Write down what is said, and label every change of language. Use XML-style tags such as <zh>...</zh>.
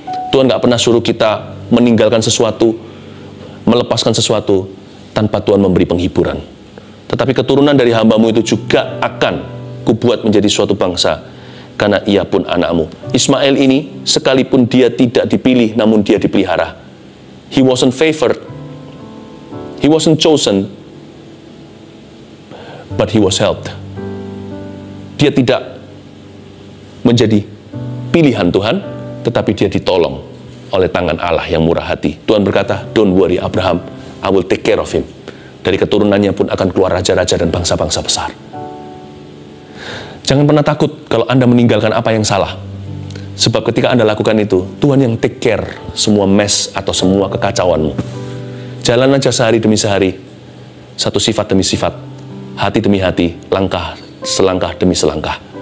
<id>Tuhan nggak pernah suruh kita meninggalkan sesuatu, melepaskan sesuatu tanpa Tuhan memberi penghiburan. Tetapi keturunan dari hambamu itu juga akan kubuat menjadi suatu bangsa, karena ia pun anakmu. Ismail ini, sekalipun dia tidak dipilih, namun dia dipelihara.</id> <en>He wasn't favored, he wasn't chosen, but he was helped.</en> <id>Dia tidak menjadi pilihan Tuhan, tetapi dia ditolong oleh tangan Allah yang murah hati. Tuhan berkata,</id> <en>don't worry Abraham, I will take care of him.</en> <id>Dari keturunannya pun akan keluar raja-raja dan bangsa-bangsa besar. Jangan pernah takut kalau Anda meninggalkan apa yang salah. Sebab ketika Anda lakukan itu, Tuhan yang take care semua mess atau semua kekacauanmu. Jalan aja sehari demi sehari, satu sifat demi sifat, hati demi hati, langkah selangkah demi selangkah.</id>